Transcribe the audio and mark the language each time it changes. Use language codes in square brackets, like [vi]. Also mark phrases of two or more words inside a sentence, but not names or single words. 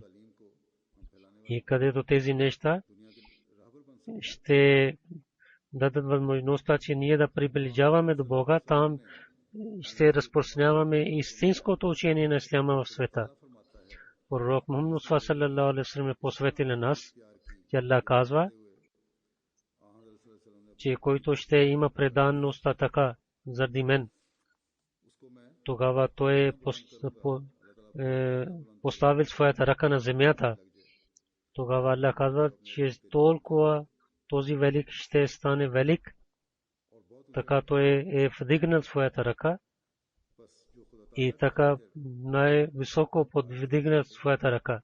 [bg] И където тези неща ще дадат възможността, че ние да приближаваме до Бога, там ще разпространяваме истинското учение на исляма в света. Пророк Мухаммад Мустафа [ar] صلى الله عليه وسلم [bg] е посветил на нас, че Аллах казва, че който ще има преданност така заради мен, тогава той е поставил своята ръка на земята. Тогава Аллах казва, че толкова този велик ще стане велик, така той е вдигнал своята ръка и така най-високо подвдигнал своята ръка.